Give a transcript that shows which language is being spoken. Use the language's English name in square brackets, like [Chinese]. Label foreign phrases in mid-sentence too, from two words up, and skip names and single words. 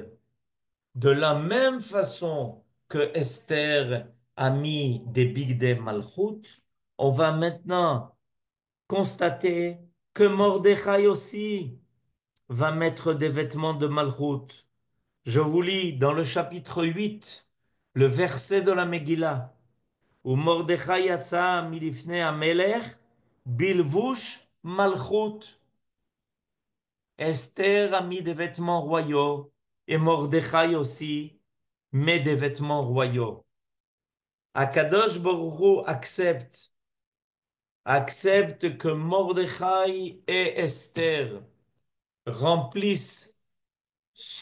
[French] De la même façon que Esther a mis des [Hebrew] בגדי מלכות, [French] on va maintenant constater que Mordechai aussi va mettre des vêtements de malchut. Je vous lis dans le chapitre 8, le verset de la Megillah. [Hebrew] ומרדכי יצא מלפני המלך בלבוש מלכות. [French] Esther a mis des vêtements royaux et Mordechai aussi met des vêtements royaux. [Hebrew] הקדוש ברוך הוא [French] accepte que Mordechai et Esther remplissent ce